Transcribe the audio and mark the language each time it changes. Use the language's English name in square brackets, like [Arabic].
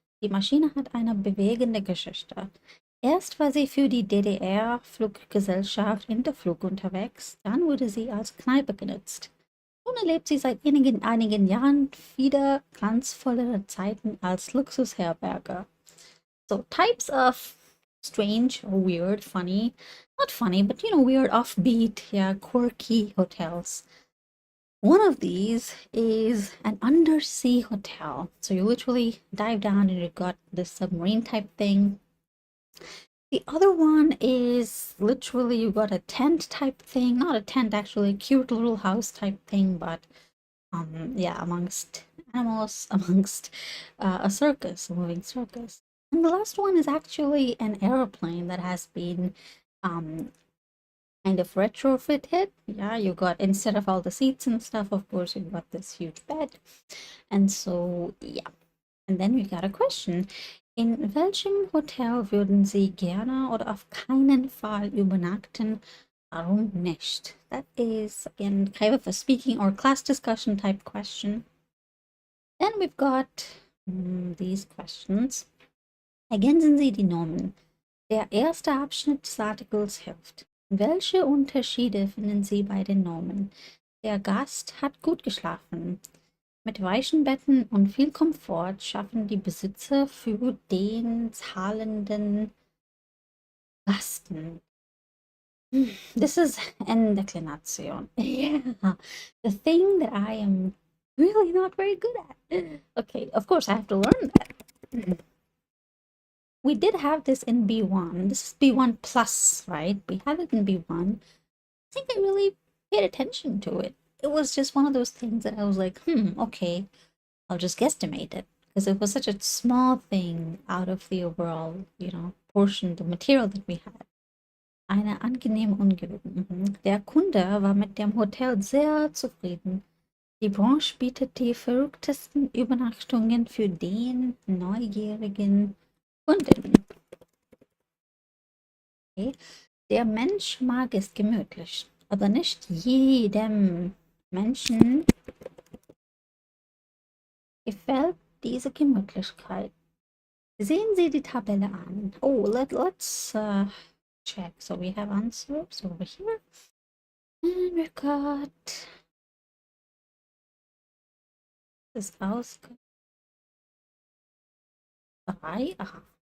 [German] Die Maschine hat eine bewegende Geschichte. Erst war sie für die DDR-Fluggesellschaft Interflug unterwegs, dann wurde sie als Kneipe genutzt. Nun erlebt sie seit einigen Jahren wieder glanzvollere Zeiten als Luxusherberge. [English] So, types of strange or weird, funny, not funny, but weird, offbeat, yeah, quirky hotels. One of these is an undersea hotel. So you literally dive down and you got this submarine type thing. The other one is literally you got a tent type thing, not a tent actually, a cute little house type thing, but yeah, amongst animals, amongst a circus, a moving circus. And the last one is actually an airplane that has been kind kind of retrofit it. Yeah, you got, instead of all the seats and stuff, of course, you got this huge bed. And so, yeah. And then we got a question. [German] In welchem Hotel würden Sie gerne oder auf keinen Fall übernachten? Warum nicht? [English] That is, again, kind of a speaking or class discussion type question. Then we've got these questions. [German] Ergänzen Sie die Normen. Der erste Abschnitt des Artikels hilft. Welche Unterschiede finden Sie bei den Normen? Der Gast hat gut geschlafen. Mit weichen Betten und viel Komfort schaffen die Besitzer für den zahlenden Gasten. [English] This is an declination. Yeah, the thing that I am really not very good at. Okay, of course I have to learn that. We did have this in B1. This is B1 plus, right? We had it in B1. I think I really paid attention to it. It was just one of those things that I was like, okay, I'll just guesstimate it. Because it was such a small thing out of the overall, portion, the material that we had. [German] Eine angenehme Umgebung. Der Kunde war mit dem Hotel sehr zufrieden. Die Branche bietet die verrücktesten Übernachtungen für den neugierigen Kunden. Okay. Der Mensch mag es gemütlich, aber nicht jedem Menschen gefällt diese Gemütlichkeit. Sehen Sie die Tabelle an. [English] Oh, let's check. So we have answers over here. And we've got this house. 3. Aha.